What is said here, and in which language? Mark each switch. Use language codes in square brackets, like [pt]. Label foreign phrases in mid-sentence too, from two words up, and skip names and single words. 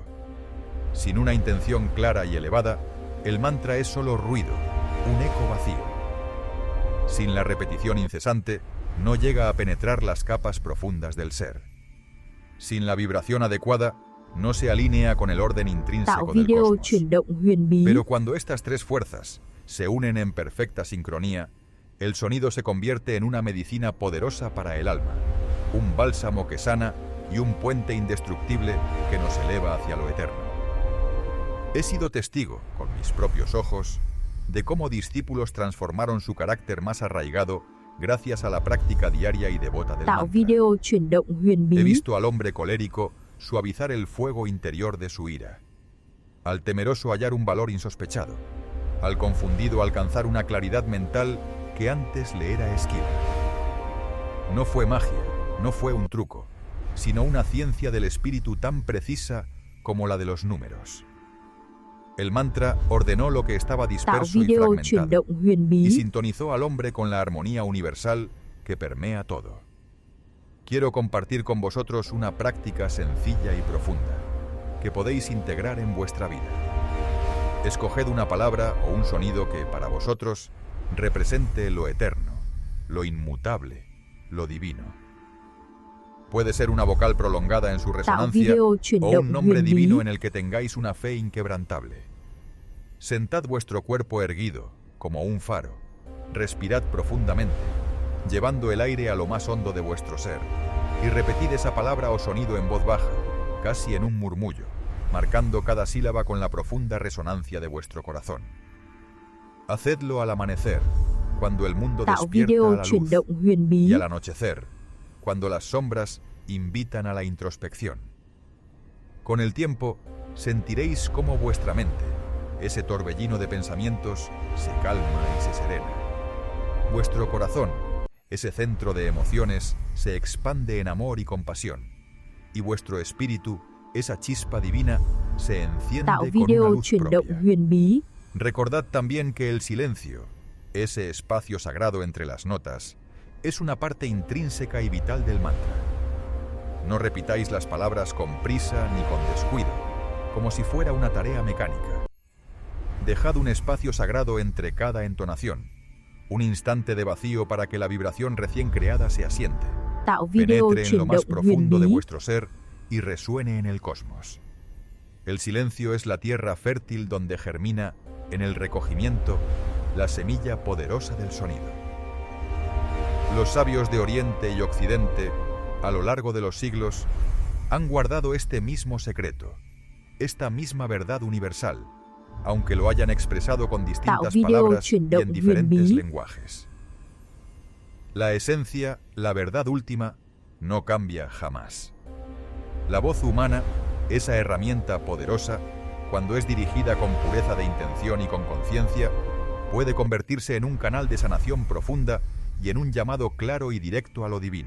[es] Sin una intención clara y elevada, el mantra es solo ruido, un eco vacío. Sin la repetición incesante, no llega a penetrar las capas profundas del ser. Sin la vibración adecuada, no se alinea con el orden [vi] Tạo [es] intrínseco del [vi] video [es] cosmos. [vi] chuyển động huyền bí. [es] Pero cuando estas tres fuerzas se unen en perfecta sincronía, el sonido se convierte en una medicina poderosa para el alma, un bálsamo que sana y un puente indestructible que nos eleva hacia lo eterno. He sido testigo, con mis propios ojos, de cómo discípulos transformaron su carácter más arraigado gracias a la práctica diaria y devota del [vi] Tạo [es] mantra. [vi] video chuyển động huyền bí. [es] He visto al hombre colérico suavizar el fuego interior de su ira, al temeroso hallar un valor insospechado, al confundido alcanzar una claridad mental que antes le era esquiva. No fue magia, no fue un truco, sino una ciencia del espíritu tan precisa como la de los números. El mantra ordenó lo que estaba [vi] Tạo [es] disperso y [vi] video chuyển [es] fragmentado [vi] động huyền [es] y [vi] bí. [es] sintonizó al hombre con la armonía universal que permea todo. Quiero compartir con vosotros una práctica sencilla y profunda que podéis integrar en vuestra vida. Escoged una palabra o un sonido que para vosotros represente lo eterno, lo inmutable, lo divino. Puede ser una vocal prolongada en su [vi] Tạo [es] resonancia [vi] video chuyển [es] o [vi] động [es] un nombre [vi] huyền bí. [es] divino en el que tengáis una fe inquebrantable. Sentad vuestro cuerpo erguido, como un faro. Respirad profundamente, llevando el aire a lo más hondo de vuestro ser, y repetid esa palabra o sonido en voz baja, casi en un murmullo, marcando cada sílaba con la profunda resonancia de vuestro corazón. Hacedlo al amanecer, cuando el mundo [vi] Tạo [es] despierta [vi] video [es] a la [vi] chuyển [es] luz, [vi] động huyền bí. [es] y al anochecer, cuando las sombras invitan a la introspección. Con el tiempo, sentiréis cómo vuestra mente, ese torbellino de pensamientos, se calma y se serena. Vuestro corazón, ese centro de emociones, se expande en amor y compasión. Y vuestro espíritu, esa chispa divina, se enciende [vi] Tạo [es] con una [vi] video [es] luz [vi] chuyển động [es] propia. [vi] huyền bí. [es] Recordad también que el silencio, ese espacio sagrado entre las notas, es una parte intrínseca y vital del mantra. No repitáis las palabras con prisa ni con descuido, como si fuera una tarea mecánica. Dejad un espacio sagrado entre cada entonación, un instante de vacío para que la vibración recién creada se asiente, [vi] Tạo video [es] penetre en lo [vi] chuyển [es] más [vi] động huyền [es] profundo de [vi] bí. [es] vuestro ser y resuene en el cosmos. El silencio es la tierra fértil donde germina, en el recogimiento, la semilla poderosa del sonido. Los sabios de Oriente y Occidente, a lo largo de los siglos, han guardado este mismo secreto, esta misma verdad universal, aunque lo hayan expresado con distintas [vi] video [es] palabras y [vi] chuyển [es] en [vi] động [es] diferentes [vi] huyền bí. [es] lenguajes. La esencia, la verdad última, no cambia jamás. La voz humana, esa herramienta poderosa, cuando es dirigida con pureza de intención y con conciencia, puede convertirse en un canal de sanación profunda y en un llamado claro y directo a lo divino.